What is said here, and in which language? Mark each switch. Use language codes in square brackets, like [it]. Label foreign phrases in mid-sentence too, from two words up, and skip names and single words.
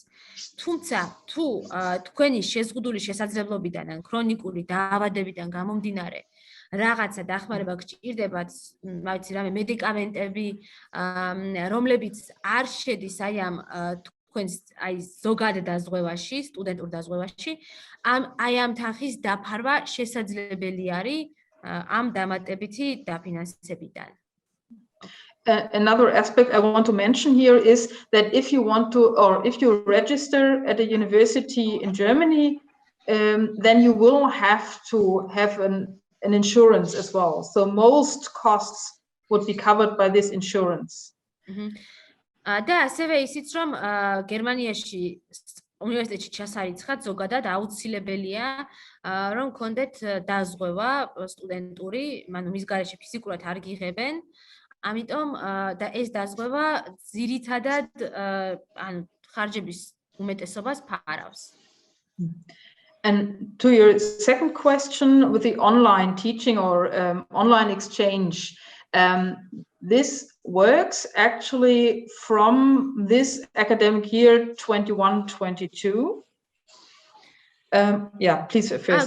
[ka] თუმცა თუ თქვენი შეზღუდული შესაძლებლობიდან ან ქრონიკული დაავადებიდან გამომდინარე რაღაცა დახმარება გჭირდებათ, მაგალითად რამე მედიკამენტები, რომლებიც არ შედის აი ამ თქვენს აი ზოგად დაზღვევაში, სტუდენტურ დაზღვევაში, აი ამ თანხის დაფარვა შესაძლებელი არის ამ დამატებითი დაფინანსებიდან. [en] Another aspect I want to mention here is that if you want to, or if you register at a university in Germany, then you will have to have an insurance as well. So most costs would be covered by this insurance. [ka] და ასევე ისიც რომ გერმანიაში უნივერსიტეტში ჩასარიცხად ზოგადად აუცილებელია რომ გქონდეთ დაზღვევა სტუდენტური, ანუ მის გარეშე ფიზიკურად არ გიღებენ. ამიტომ და ეს დაზღვევა ძირითადად ანუ ხარჯების უმეტესობას ფარავს. [en] And to your second question with the online teaching or online exchange, this works actually from this academic year 21-22. Yeah, please first.